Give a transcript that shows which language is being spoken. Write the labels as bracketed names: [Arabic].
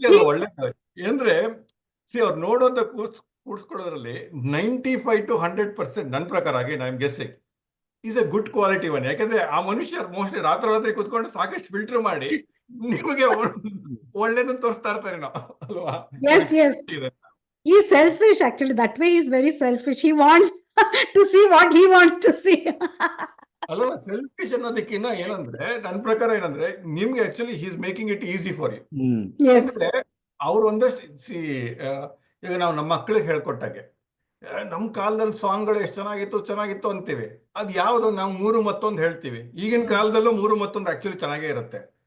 [Kannada] ಒಳ್ಳೆ ಅಂದ್ರೆ ಅವ್ರು ನೋಡೋದ ಕೂಡ್ಸ್ಕೊಳ್ಳೋದ್ರಲ್ಲಿ 95 to 100% ನನ್ನ ಪ್ರಕಾರ ಆಗಿ [English] I am guessing is a good quality one. [Kannada] ಯಾಕಂದ್ರೆ ಆ ಮನುಷ್ಯರು ಮೋಸ್ಟ್ಲಿ ರಾತ್ರಿ ಕುತ್ಕೊಂಡು ಸಾಕಷ್ಟು ಫಿಲ್ಟರ್ ಮಾಡಿ ನಿಮಗೆ ಒಳ್ಳೇದನ್ನ ತೋರಿಸ್ತಾ ಇರ್ತಾರೆ ನಾವು ಅಲ್ವಾ? [English] Yes, yes. He's selfish actually. That way he's very selfish. He wants to see what he wants to see. [Kannada] ಅಲ್ಲ, ಸೆಲ್ಫಿಶ್ ಅನ್ನೋದಕ್ಕಿಂತ ಏನಂದ್ರೆ ನನ್ನ ಪ್ರಕಾರ ಏನಂದ್ರೆ ನಿಮ್ಗೆ actually [English] He's making it easy for you. Yes. [Kannada] ಅಂದ್ರೆ ಅವ್ರು ಒಂದಷ್ಟು ಈಗ ನಾವು ನಮ್ಮ ಮಕ್ಕಳಿಗೆ ಹೇಳ್ಕೊಟ್ಟಾಗೆ ನಮ್ಮ ಕಾಲದಲ್ಲಿ ಸಾಂಗ್ಗಳು ಎಷ್ಟು ಚೆನ್ನಾಗಿತ್ತು ಅಂತೀವಿ. ಅದ್ ಯಾವ್ದು ನಾವು 3 ಮತ್ತೊಂದು ಹೇಳ್ತೀವಿ. ಈಗಿನ ಕಾಲದಲ್ಲೂ 3 ಮತ್ತೊಂದು ಆಕ್ಚುಲಿ ಚೆನ್ನಾಗೇ ಇರುತ್ತೆ.